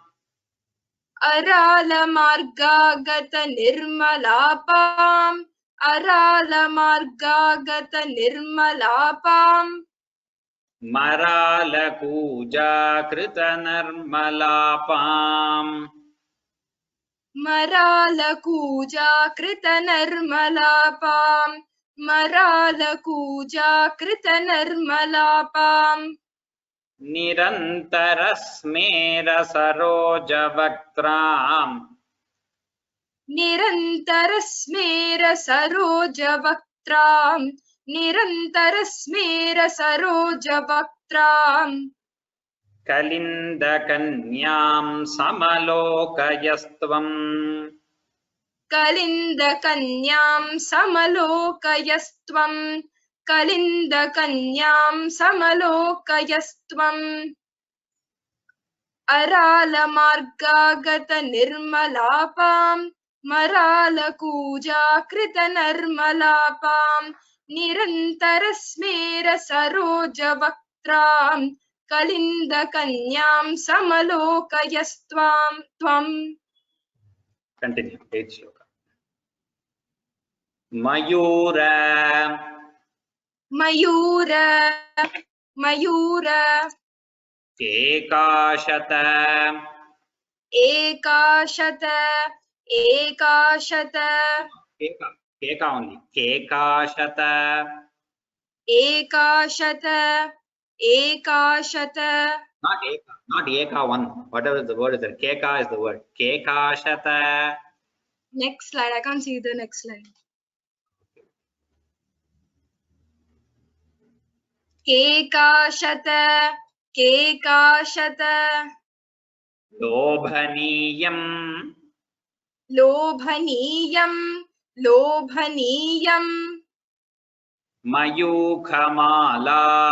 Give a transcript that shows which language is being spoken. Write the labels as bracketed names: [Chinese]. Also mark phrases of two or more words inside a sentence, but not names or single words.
[Sanskrit] अराल मार्गगत निर्मलापम्, अराल मार्गगत निर्मलापम्, मराल पूजकृत नर्मलापम्, मराल कुज कृत निर्मलापम्, मराल कुज कृत निर्मलापम्, निरन्तर स्मेर सरोज वक्त्रम्, निरन्तर स्मेर सरोज वक्त्रम्, निरन्तर स्मेर सरोज वक्त्रम्, कालिन्दकन्याम् समालोकयस्त्वम्, कालिन्दकन्याम् समालोकयस्त्वम्, कालिन्दकन्याम् समालोकयस्त्वम्, अराल मार्गगत निर्मलापम्, मराल कुज कृत निर्मलापम्, निरन्तर स्मेर सरोज वक्त्रम्, कालिन्दकन्याम् समालोकयस्त्वम्, त्वम्. [English] Continue, 8th shloka. Mayura, [Sanskrit] मयूर, मयूर, Ekashata, एकशत, एकशत, [English] Keka only, Kekashata, [Sanskrit] एकशत, एकशत, [English] not Eka one, whatever the word is there, Keka is the word, Kekashata, next slide, I can't see the next slide. [Sanskrit] केकाशत केकाशत लोभनीयं लोभनीयं लोभनीयं मयूखमाला